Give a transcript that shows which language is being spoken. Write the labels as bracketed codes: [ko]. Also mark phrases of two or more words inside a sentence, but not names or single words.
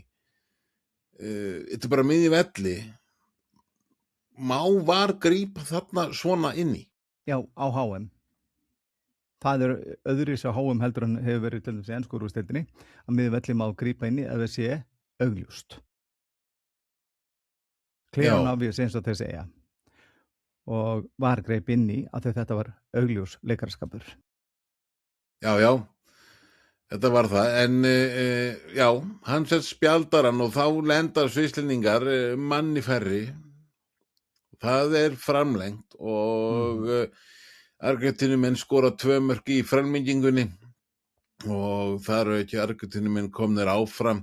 [is] Þetta er bara miðji velli. Má VAR grípa þarna svona inn í? já, á HM. Það öðruvísi á HM heldur en hefur verið til dæmis í ensku úrvalsdeildinni, að miðvelli má grípa inn í ef það sé augljóst. [en] Clear and obvious [is] eins og þeir segja. Og VAR greip inn í að þetta var augljós leikaraskapur. Já, þetta var það, en já, hann sett spjaldar hann og þá lendar svislendingar manni færri. Það er framlengt og Argentínumenn skora 2 mörk í framlengingunni og þar eru ekki Argentínumenn komnir áfram.